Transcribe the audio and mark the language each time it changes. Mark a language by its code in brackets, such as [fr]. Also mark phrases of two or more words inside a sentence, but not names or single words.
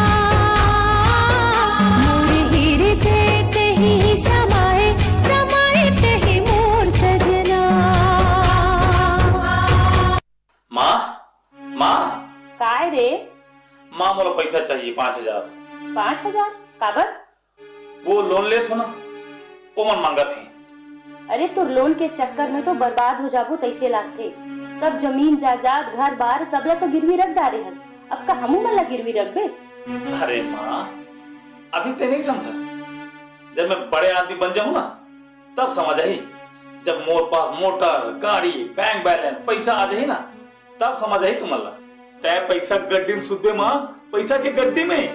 [hne] मोरे हृदय तही समाए समाए तही मोर सजना। माँ माँ काय रे? माँ मोला पैसा चाहिए 5,000। 5,000 काबर? वो लोन ले थो ना, वो मन मांगा थे। अरे तो लोन के चक्कर में तो बर्बाद हो जाबो तैसे लागथे। सब जमीन जायदाद घर बार सबला तो गिरवी रख डारे हस। अब का हमू मन ला गिरवी रख बे? अरे माँ अभी ते नहीं समझ। जब मैं बड़े आदमी बन जाऊँ ना तब समझ आई। जब मोर पास मोटर गाड़ी बैंक बैलेंस पैसा आ जाए ना तब समझ आई तुम्हारा। तय पैसा गड्डी में सुधे माँ, पैसा के गड्डी में।